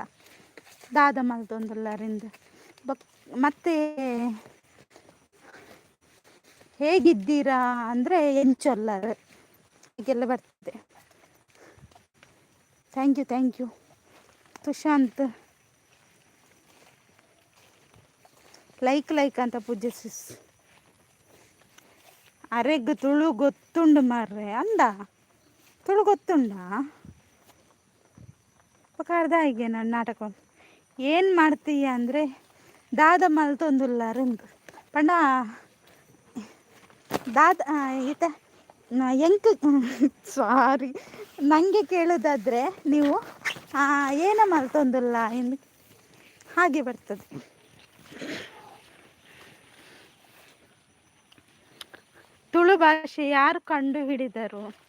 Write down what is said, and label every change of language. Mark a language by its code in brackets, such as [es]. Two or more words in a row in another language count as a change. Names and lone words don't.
[tcy] ದಾದ ಮಲ್ತೊಂದುಲ್ಲರಿಂದ [kn] ಮತ್ತು ಹೇಗಿದ್ದೀರಾ ಅಂದರೆ ಎಂಚೊಲ್ಲರ್ ಹೀಗೆಲ್ಲ ಬರ್ತದೆ. [en] Thank you ತುಷಾಂತ್. [kn] ಲೈಕ್ ಅಂತ ಪೂಜೆ ಸಿಸ್. [tcy] ಅರೆಗ್ ತುಳು ಗೊತ್ತುಂಡು ಮಾರ್ರೆ ಅಂದ. ತುಳು ಗೊತ್ತುಂಡ ಪಕಾರ್ದ [kn] ಹೀಗೆ ನಾನು ನಾಟಕ ಏನು ಮಾಡ್ತೀಯ ಅಂದರೆ [tcy] ದಾದ ಮಲ್ತೊಂದುಲ್ಲಾರಂದು ಪಂಡ ದಾದ ಈತ ಎಂಕ್ ಸಾರಿ [kn] ನನಗೆ ಕೇಳೋದಾದರೆ ನೀವು ಏನ ಮಲ್ತೊಂದುಲ್ಲ ಎಂದು ಹಾಗೆ ಬರ್ತದೆ. ತುಳು ಭಾಷೆ ಯಾರು ಕಂಡು ಹಿಡಿದರು?